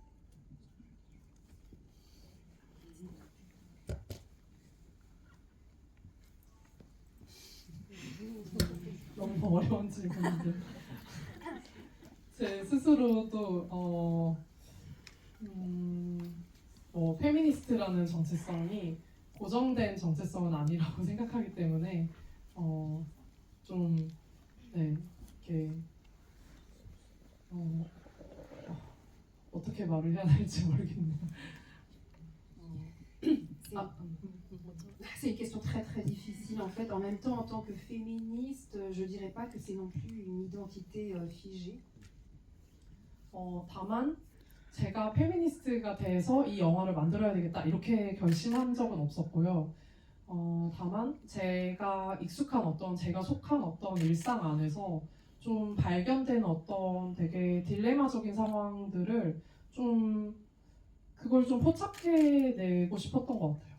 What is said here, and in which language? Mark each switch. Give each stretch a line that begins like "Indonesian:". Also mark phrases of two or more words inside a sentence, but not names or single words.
Korean: 너무 어려운 질문인데 제 스스로도 페미니스트라는 정체성이 고정된 정체성은 아니라고 생각하기 때문에 이렇게 어떻게 말을 해야 될지 모르겠네요.
French: C'est une question très difficile en fait. En même temps, en tant que féministe, je dirais pas que c'est non plus une identité figée.
Korean: 다만 제가 페미니스트가 돼서 이 영화를 만들어야 되겠다 이렇게 결심한 적은 없었고요. 다만 제가 제가 속한 어떤 일상 안에서 좀 발견된 어떤 되게 딜레마적인 상황들을 그걸 좀 포착해내고 싶었던 것 같아요.